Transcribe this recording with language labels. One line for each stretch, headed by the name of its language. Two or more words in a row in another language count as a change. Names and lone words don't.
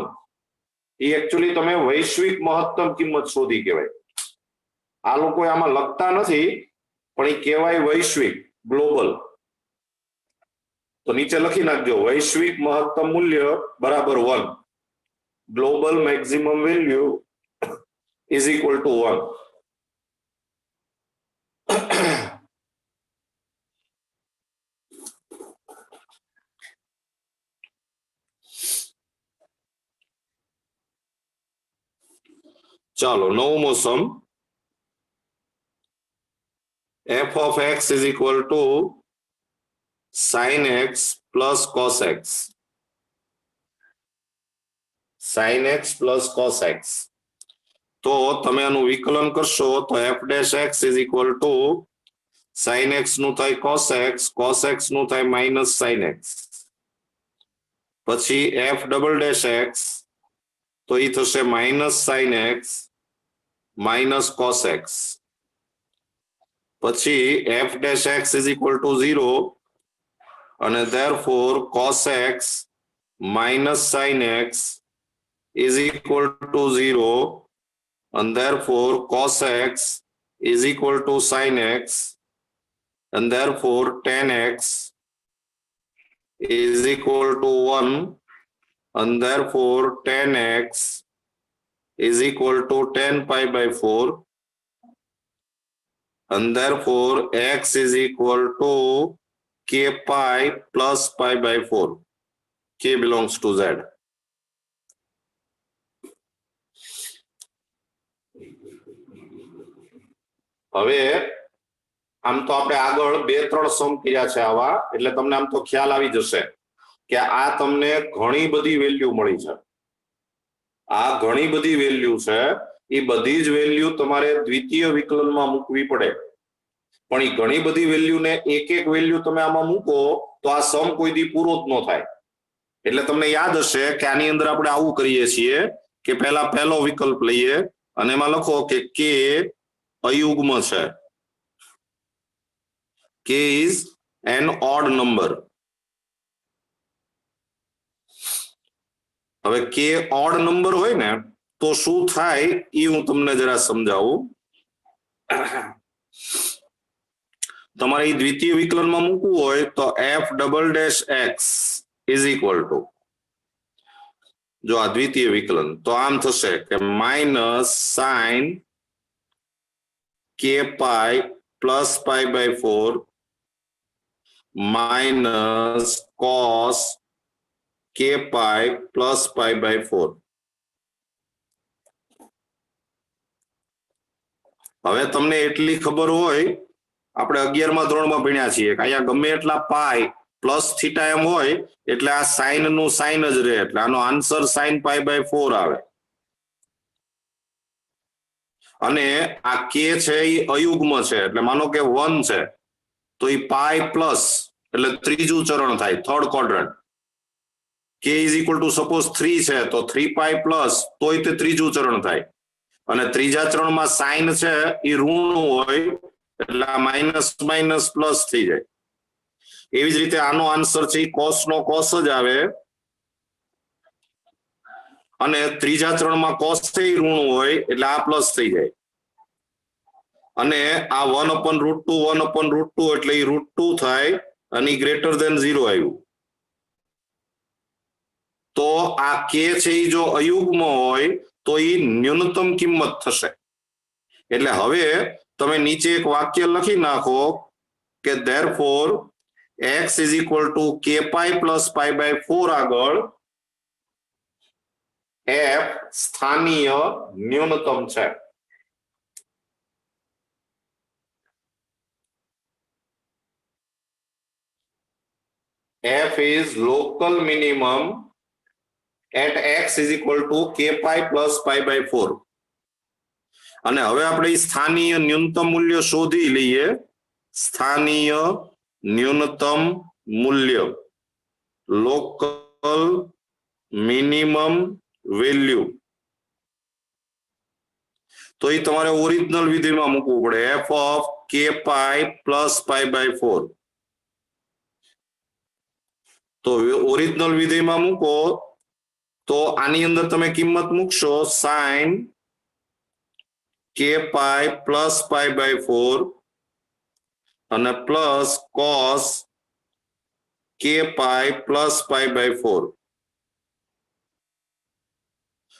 Gujarati: એ એકચ્યુઅલી તમે વૈશ્વિક મહત્તમ કિંમત શોધી કહેવાય. આ લોકો આમાં લખતા નથી પણ એ કહેવાય વૈશ્વિક, ગ્લોબલ. તો નીચે લખી નાખજો વૈશ્વિક મહત્તમ મૂલ્ય બરાબર 1.
English: global maximum value is equal to 1.
Gujarati: ચાલો નવમો સમ
English: f of x is equal to sin x plus cos x. sin x plus cos x.
Gujarati: તો તમે આનું વિકલન કરશો તો
English: f dash x is equal to sin x
Gujarati: નું થાય
English: cos x
Gujarati: નું થાય
English: minus sin x. પછી f double dash x
Gujarati: તો એ થશે
English: minus sin x minus cos x. પછી f dash x is equal to 0 અને therefore cos x minus sin x is equal to 0 and therefore cos x is equal to sin x and therefore tan x is equal to 1 and therefore tan x is equal to tan pi by 4 and therefore x is equal to k pi plus pi by 4. K belongs to Z.
Gujarati: હવે આમ તો આપણે આગળ 2-3 સમ કર્યા છે આવા, એટલે તમને આમ તો ખ્યાલ આવી જશે કે આ તમને ઘણી બધી વેલ્યુ મળી છે. આ ઘણી બધી વેલ્યુ છે, એ બધી જ વેલ્યુ તમારે દ્વિતીય વિકલનમાં મૂકવી પડે. પણ એ ઘણી બધી વેલ્યુને એક વેલ્યુ તમે આમાં મૂકો તો આ સમ કોઈ દી પૂરો જ ન થાય. એટલે તમને યાદ હશે કે આની અંદર આપણે આવું કરીએ છીએ કે પહેલા પહેલો વિકલ્પ લઈએ અને એમાં લખો કે કે અયુગ્મ છે.
English: K is an odd number.
Gujarati: હવે K
English: odd number
Gujarati: હોય ને તો શું થાય એ હું તમને જરા સમજાવું. તમારે એ દ્વિતીય વિકલનમાં મૂકવું હોય તો
English: f double dash x is equal to,
Gujarati: જો આ દ્વિતીય વિકલન તો આમ થશે કે
English: minus sin k pi plus pi by 4 minus cos k pi plus pi by 4.
Gujarati: હવે તમને એટલી ખબર હોય, આપણે 11મા ધોરણમાં ભણ્યા છીએ કે અહીંયા ગમે એટલા
English: pi plus theta
Gujarati: એમ હોય એટલે આ સાઇન નું સાઇન જ રહે, એટલે આનો આન્સર
English: sin pi by 4
Gujarati: આવે. અને આ k છે એ અયુગ્મ છે, એટલે માનો કે 1 છે તો એ
English: pi plus
Gujarati: એટલે ત્રીજું ચરણ થાય,
English: third quadrant. k is equal to
Gujarati: સપોઝ 3 છે તો 3
English: pi plus
Gujarati: તોય તે ત્રીજું ચરણ થાય. અને ત્રીજા ચરણમાં સાઇન છે એ ઋણ હોય એટલે આ
English: minus minus plus
Gujarati: થઈ જાય. એવી જ રીતે આનો આન્સર છે કોસ નો કોસ જ આવે અને ત્રીજા ચરણમાં કોસ છે એ ઋણ હોય એટલે આ પ્લસ થઈ જાય. અને આ 1/√2 1/√2 એટલે એ √2 થાય અને
English: greater than
Gujarati: 0 આવ્યું. તો આ કે છે એ જો અયુગ્મ હોય તો એ ન્યૂનતમ કિંમત થશે. એટલે હવે તમે નીચે એક વાક્ય લખી નાખો કે
English: therefore x is equal to k pi plus pi by 4
Gujarati: આગળ f સ્થાનીય ન્યૂનતમ છે.
English: f is local minimum at x is equal to k pi plus pi by 4.
Gujarati: અને હવે આપણે સ્થાનીય ન્યૂનતમ મૂલ્ય શોધી લઈએ. સ્થાનીય ન્યૂનતમ મૂલ્ય,
English: local minimum value,
Gujarati: તો એ તમારે ઓરિજિનલ વિધિમાં મૂકવું પડે,
English: f of k pi plus pi by 4.
Gujarati: તો ઓરિજિનલ વિધિમાં મૂકો તો આની અંદર તમે કિંમત મૂકશો
English: sin k pi plus pi by 4 અને પ્લસ cos k pi plus pi by 4.